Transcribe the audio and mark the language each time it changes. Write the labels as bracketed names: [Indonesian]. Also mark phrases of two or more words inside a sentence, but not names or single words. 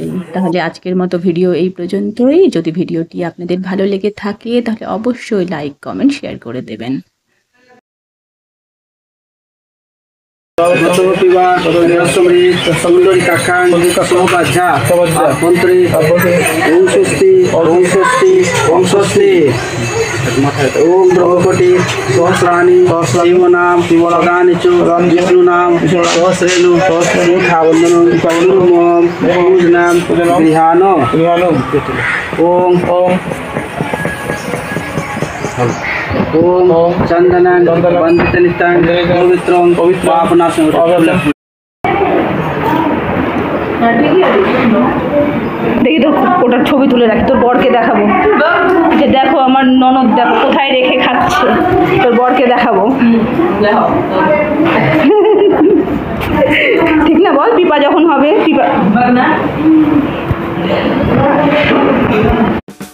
[Bangla] তাহলে আজকের মতো ভিডিও এই পর্যন্তই। যদি ভিডিওটি আপনাদের ভালো লেগে থাকে তাহলে অবশ্যই [English] like comment share [Bangla] করে দেবেন। [Sanskrit] ओम ब्रह्मकोटि सहस्राणि शिवनाम पदानि च विष्णुनाम सहस्रेणु मुखावन्दनं पूर्णं पूजनां गृहाण ओम ओम चन्दनं वन्दितनित्यं पवित्रं पापनाशं। [Bangla] দেখি তোর ওটার ছবি তুলে রাখি, তোর বরকে দেখাবো যে দেখো আমার ননদ দেখো কোথায় রেখে খাচ্ছে, তোর বরকে দেখাবো। ঠিক না বল, পিপা যখন হবে পিপা